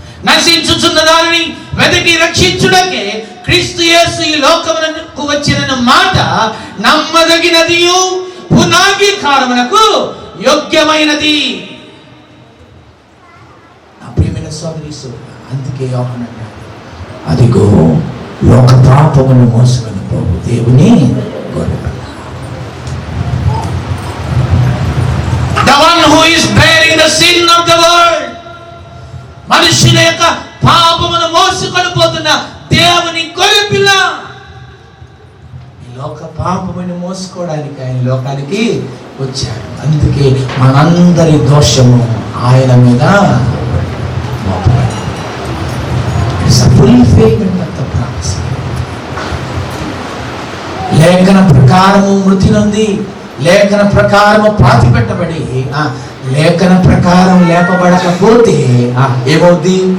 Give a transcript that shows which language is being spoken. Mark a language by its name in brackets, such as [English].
[Telugu] నశించుచున్న దానిని వెతికి రక్షించుటకే క్రీస్తు యేసు ఈ లోకమునకు వచ్చిన మాట నమ్మదగినదియు పునాంగీకారమునకు యోగ్యమైనది. నా ప్రియమైన సోదరి సోదరుడా, అందుకే యోహాను అన్నాడు, అదిగో లోక పాపమును మోసుకొని పోవు దేవుని గొర్రెపిల్ల. [English] The one who is bearing the sin of the world. [Telugu] మనుషుల యొక్క పాపమును మోసుకొని పోతున్న దేవుని గొర్రెపిల్ల. ఈ లోక పాపమును మోసుకోవడానికి ఆయన లోకానికి వచ్చాడు. అందుకే మనందరి దోషము ఆయన మీద మోపబడింది. [English] It's a fulfillment of the prophecy. [Telugu] లేఖన ప్రకారము మృతి నొంది, లేఖన ప్రకారము పాతి పెట్టబడి, లేఖన ప్రకారం లేపబడకపోతే ఏమవుద్ది?